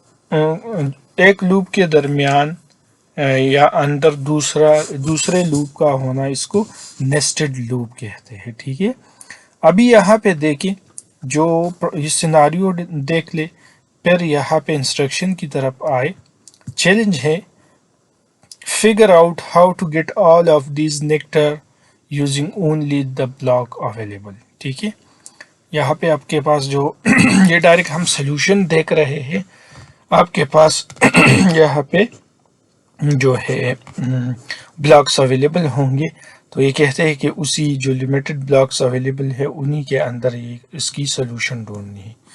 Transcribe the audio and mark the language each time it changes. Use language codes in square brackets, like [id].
[ur] ایک لوپ کے درمیان یا اندر دوسرے لوپ کا ہونا اس کو نیسٹڈ لوپ کہتے ہیں. ٹھیک ہے. ابھی یہاں پہ دیکھیں جو یہ سیناریو دیکھ لے پھر یہاں پہ انسٹرکشن کی طرف آئے. چیلنج ہے [en] figure out how to get all of these nectar using only the block available. [ur] ٹھیک ہے. یہاں پہ آپ کے پاس جو یہ ڈائریکٹ ہم سلوشن دیکھ رہے ہیں آپ کے پاس یہاں پہ جو ہے بلاکس اویلیبل ہوں گے تو یہ کہتے ہیں کہ اسی جو لمیٹڈ بلاکس اویلیبل ہے انہی کے اندر یہ اس کی سلوشن ڈھونڈنی ہے.